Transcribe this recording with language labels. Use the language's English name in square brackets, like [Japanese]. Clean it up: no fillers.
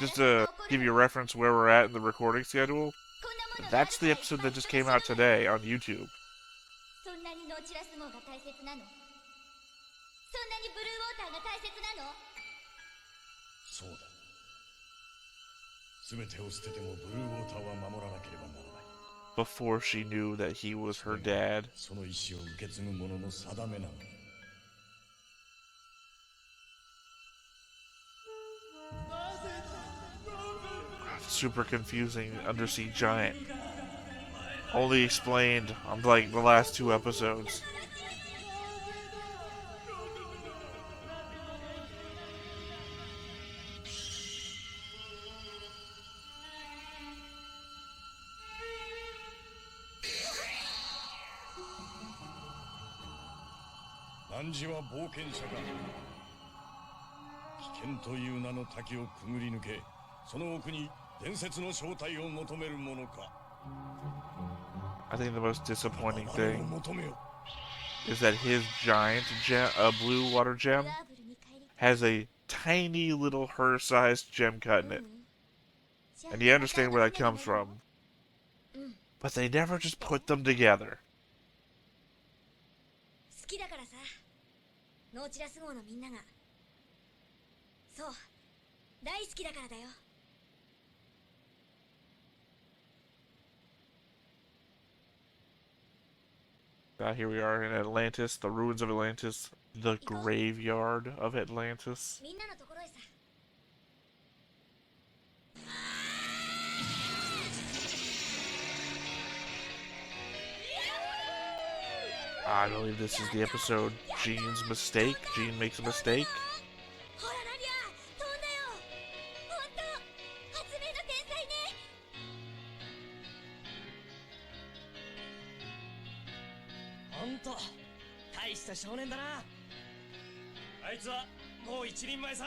[English] Just to give you a reference where we're at in the recording schedule, that's the episode that just came out today on YouTube. [Japanese] そんなにノーチラス号が大切なのそんなにブルーウォーターが大切なのそうだ全てを捨ててもブルーウォーターは守らなければならない [English] Before she knew that he was her dad. [Japanese] その意志を受け継ぐ者の定めなのだ [English] Super confusing undersea giant. Only explained on like the last 2 episodes. [Japanese] 汝は冒険者か危険という名の滝をくぐり抜けその奥に伝説の正体を求めるものか [English] I think the most disappointing [Japanese] あれを [English] thing [Japanese] 求めよ [English] is that his giant blue water gem [Japanese] ブラーブルに帰り [English] has a tiny little her-sized gem cut in it. And you understand where that comes from. But they never just put them together. [Japanese] 好きだからさノーチラス号のみんながそう大好きだからだよ。 [English] Here we are in Atlantis, the ruins of Atlantis, the graveyard of Atlantis. [Japanese] みんなのところへさ。 [English] I believe this is the episode Gene's mistake. Gene makes a mistake. [Japanese] ほらナディア、飛んだよ。本当、発明の天才ね。本当、大した少年だな。あいつはもう一人前さ。